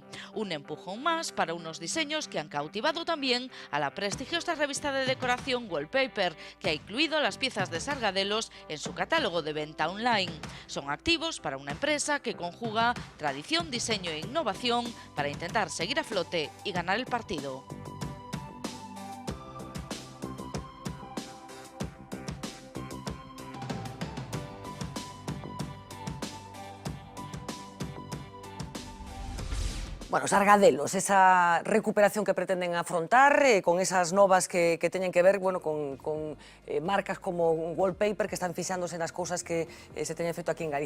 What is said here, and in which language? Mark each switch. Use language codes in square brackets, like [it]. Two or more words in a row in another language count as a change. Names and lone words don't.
[es] Un empujón más para unos diseños que han cautivado también a la prestigiosa revista de decoración Wallpaper, que ha incluido las piezas de Sargadelos en su catálogo de venta online. Son activos para una empresa que conjuga tradición, diseño e innovación para intentar seguir a flote y ganar el partido. Bueno, Sargadelos, esa recuperación que pretenden afrontar con esas [gl] novas que teñen que ver, bueno, con marcas como Wallpaper que están fixándose nas cousas que se teñen feito aquí en Galicia.